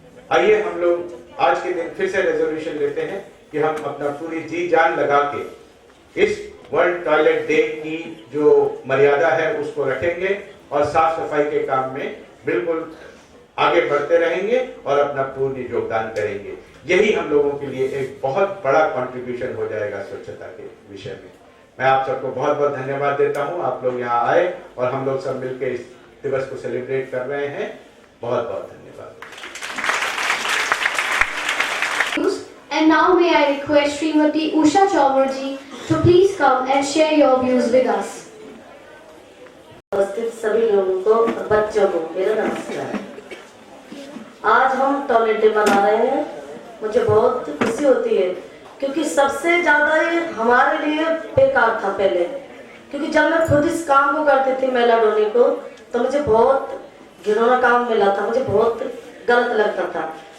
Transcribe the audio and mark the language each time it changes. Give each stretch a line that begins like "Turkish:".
Hindi: आइए हम लोग आज के दिन फिर से रेजोल्यूशन लेते हैं कि हम अपना पूरी जी जान लगा के इस वर्ल्ड टॉयलेट डे की जो मर्यादा है उसको रखेंगे और साफ सफाई के काम में बिल्कुल आगे बढ़ते रहेंगे और अपना पूर्ण योगदान करेंगे। यही हम लोगों के लिए एक बहुत बड़ा कंट्रीब्यूशन हो जाएगा स्वच्छता के विषय में। मैं आप सबको बहुत बहुत धन्यवाद देता हूं। आप लोग यहाँ आए और हम लोग सब मिलकर इस दिवस को सेलिब्रेट कर रहे हैं। बहुत बहुत धन्यवाद।
English: And now may I request Srimati Usha Chawar ji to please come and share your views with us.
Hindi: उपस्थित सभी लोगों को और बच्चों को मेरा नमस्कार। आज हम टॉयलेट डे मना रहे हैं। मुझे बहुत खुशी होती है क्योंकि सबसे ज़्यादा ये हमारे लिए बेकार था पहले, क्योंकि जब मैं खुद इस काम को करती थी मेला डोने को, तो मुझे बहुत घिनौना काम मिला था, मुझे बहुत गलत लगता था।